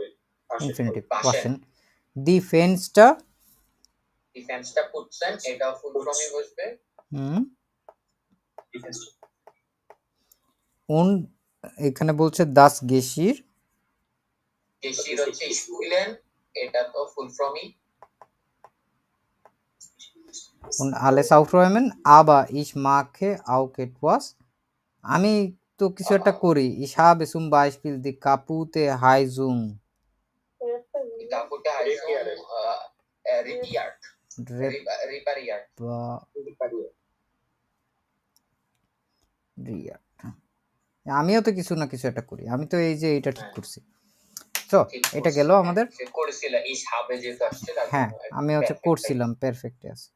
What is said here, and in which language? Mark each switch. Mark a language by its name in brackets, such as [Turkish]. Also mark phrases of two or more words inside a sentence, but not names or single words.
[German] Infinitiv waschen. die Fenster [Bangla] পুটছেন, এটা [English] full form [Bangla] বসবে। উন এখানে বলছে [German] das Geschirr [Bangla] হচ্ছে স্পুইলেন, এটা তো [English] full form. [German] Und alles aufräumen, aber ich mache auch etwas. [Bangla] আমি তো কিছু একটা করি। [German] Ich habe zum Beispiel die kaputte Heizung [Bangla] আমিও তো কিছু না কিছু একটা করি, আমি তো এই যে এটা ঠিক করছি। তো এটা গেল আমাদের, হ্যাঁ আমি হচ্ছে করছিলাম, পারফেক্ট আছে।